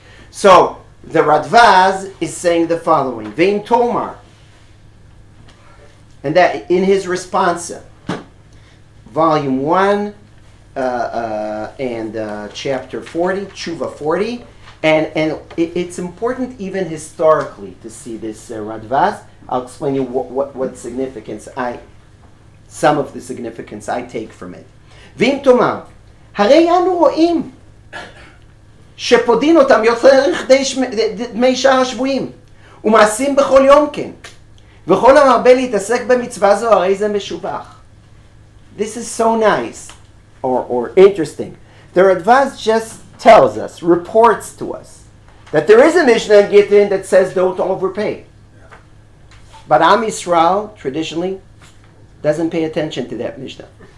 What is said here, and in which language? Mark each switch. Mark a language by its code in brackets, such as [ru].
[en] So the Radvaz is saying the following, Vein Tomar, and that in his responsa, volume 1 and chapter 40, Tshuva 40, and it's important even historically to see this Radvaz. I'll explain you what significance some of the significance I take from it. [he] V'im tomar, harei anu ro'im שפודין אותם יותר לכדי דמי שער השבויים ומעשים בכל יום כן וכל המרבה להתעסק במצווה זו הרי זה משובח. [en] This is so nice or interesting. The Radvaz just tells us, reports to us that there is a Mishnah in Gittin that says don't overpay. But Am Yisrael traditionally doesn't pay attention to that Mishnah.